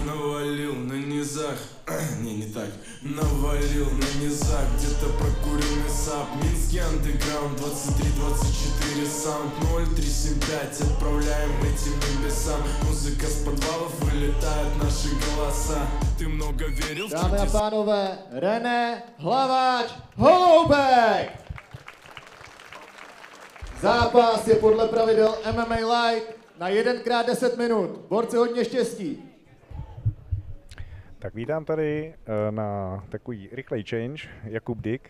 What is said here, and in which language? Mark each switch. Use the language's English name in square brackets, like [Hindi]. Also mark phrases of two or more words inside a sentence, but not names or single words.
[Russian] Навалил на низах, не так. Навалил на низах, где-то прокуренный САП. Минский андеграунд, 23-24 саунд 0375, отправляем этим небесам. Музыка с подвалов, вылетают наши голоса. Ты много верил в [Czech] Dámy a pánové, René Hlaváč Holoubek! Zápas je podle pravidel MMA Light na 1x10 minut. Borci, hodně štěstí. Tak vítám tady na takový rychlej change Jakub Dyk.